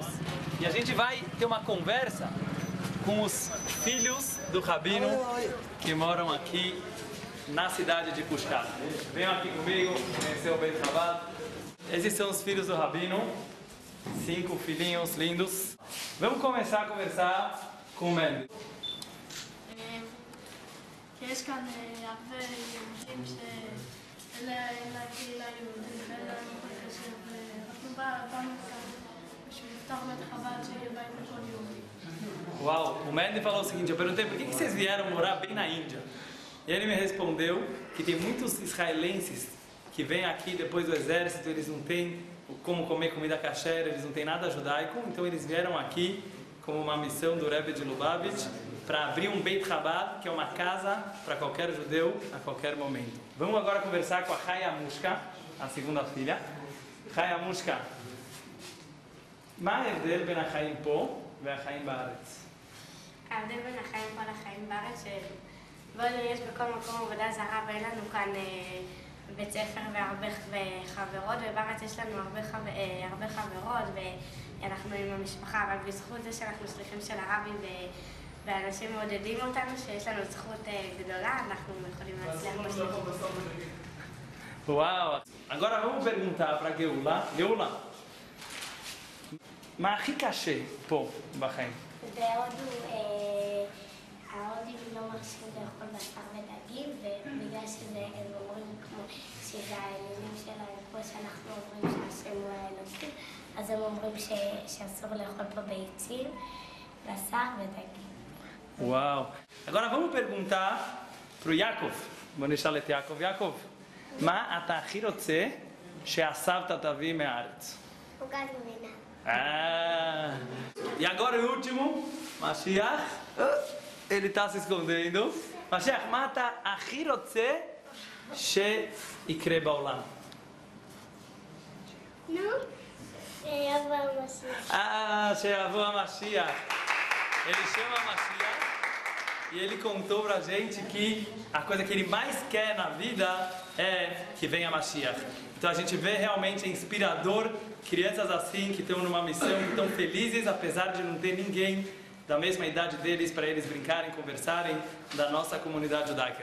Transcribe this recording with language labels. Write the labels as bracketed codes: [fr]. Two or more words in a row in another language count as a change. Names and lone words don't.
[pt] E a gente vai ter uma conversa com os filhos do Rabino que moram aqui na cidade de Pushkar. Venham aqui comigo conhecer o Beit Chabad. Esses são os filhos do Rabino. 5 filhinhos lindos. Vamos começar a conversar com o Mendy. [he] יש כאן הרבה יהודים שאין לה קהילה יהודית ואין לה מאוד קשה, ואנחנו באנו כאן בשביל לפתוח בית חב"ד שיהיה בית לכל יהודי. [pt] Uau, o Mendy falou o seguinte, eu perguntei por que vocês vieram morar bem na Índia? E ele me respondeu que tem muitos israelenses que vêm aqui depois do exército, eles não têm como comer comida kasher, eles não têm nada judaico, então eles vieram aqui como uma missão do Rebbe de Lubavitch para abrir um Beit Chabad, que é uma casa para qualquer judeu a qualquer momento. Vamos agora conversar com a Chaya Mushka, a segunda filha. [he] Chaya Mushka, מה ההבדל בין החיים פה והחיים בארץ? ההבדל בין החיים פה לחיים בארץ, שבעוד יש בכל מקום עבודה זרה ואין לנו כאן בית ספר והרבה חברות, ובארץ יש לנו הרבה חברות ואנחנו עם המשפחה, אבל בזכות זה שאנחנו שליחים של הרבי ואנשים מעודדים אותנו, שיש לנו זכות גדולה, אנחנו יכולים להצליח בשליחות. [pt] Uau! Agora vamos perguntar para a Geula. [he] Geula, מה הכי קשה פה בחיים? ההודים לא מרשים לאכול בשר ודגים, ובגלל שזה הם אומרים כמו שזה האלילים שלהם, כמו שאנחנו אומרים שהשם הוא האלוקים, אז הם אומרים שאסור לאכול פה ביצים, בשר ודגים. [pt] Uau! Agora vamos perguntar para o Yaakov. Vamos deixar [he] את יעקב. יעקב, מה אתה הכי רוצה שהסבתא תביא מהארץ? עוגת גבינה. [pt] E agora o último, Mashiach. Ele está se escondendo. [he] Mashiach, מה אתה הכי רוצה שיקרה בעולם? [pt] Não? É a Mashiach. [he] Ah, שיבוא משיח. [pt] Ele chama Mashiach e ele contou pra gente que a coisa que ele mais quer na vida é que venha Mashiach. Então a gente vê realmente inspirador crianças assim que estão numa missão, que estão felizes apesar de não ter ninguém da mesma idade deles para eles brincarem, conversarem da nossa comunidade judaica.